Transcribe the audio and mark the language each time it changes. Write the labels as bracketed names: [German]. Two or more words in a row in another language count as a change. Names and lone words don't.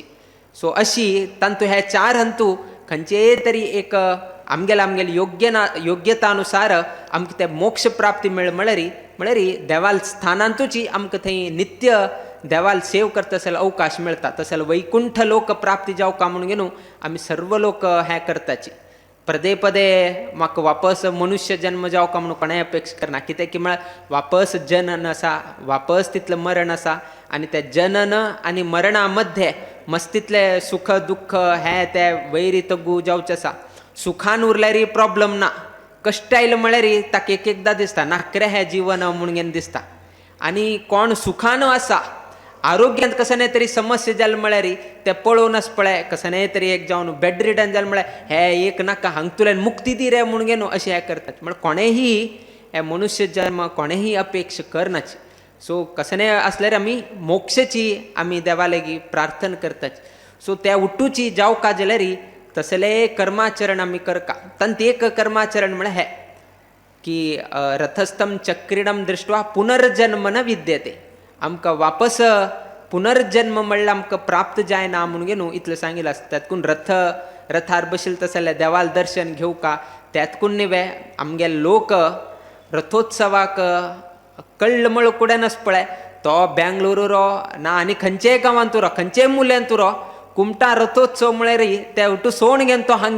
[Konkani] सो अशी तांतू हे 4 हंतू खंयचे तरी एक आमगेल योग्यतानुसार आमकां ते मोक्ष प्राप्ती म्हळ्यार देवाल स्थानांतूची आमकां थंय नित्य देवाल सेव करता तसले अवकाश मेळटा. तसले वैकुंठ लोक प्राप्ती जावका म्हणून घेवन आमी सर्व लोक हे करताची. पदे पदे म्हाका वापस मनुष्य जन्म जावका म्हणून कोणाय अपेक्षा करना. कित्याक की म्हळ्यार वापस जनन आसा, वापस तितलें मरण आसा आनी त्या जनन आनी मरणा मध्ये मस्तितले सुख दुःख हे ते वैरी तगू जावचे आसा. सुखान उरल्यार प्रॉब्लेम ना, कश्ट आयले म्हळ्यार ताका एकदां दिसता नाकरे हे जीवन म्हणून दिसता. आनी कोण सुखान आसा आरोग्यांत कसने तरी समस्या जाले म्हळ्यार ते पळोवनच पळय कसने तरी एक जावन [English] bed ridden [Konkani] जाले म्हळ्यार हे एक नाका हांगा तुल्यान मुक्ती दी रे म्हणून घेवन अशें हे करतात. म्हळ्यार कोणेही हे मनुष्य जन्म कोणेही अपेक्षा करनाची. सो कसने असल्यार आमी मोक्षाची आमी देवा लेगी प्रार्थना करतात. सो त्या उट्टूची जाव का जलरी तसले कर्माचरण आम्ही करका तंत एक कर्माचरण म्हण है की [Sanskrit] रथस्थम चक्रीडम दृष्टवा पुनर्जन्म न विद्यते [Konkani] आमकां वापस पुनर्जन्म म्हणल्यार आमकां प्राप्त जायना म्हणून गे न्हू इतलें सांगिल्लें आसता त्यातकून रथार बशिल्ले तसले देवाल दर्शन घेवका त्यातकून निवे आमगे लोक रथोत्सवाक कळमळ कुडेनच पळय तो बेंगलुरू रो ना आनी खंयचेय गांवांत तूं रो खंयचेय मुल्यान तूं रो कुमटा रथोत्सव म्हळ्यार ते उठू सोण घेवन तो हांगा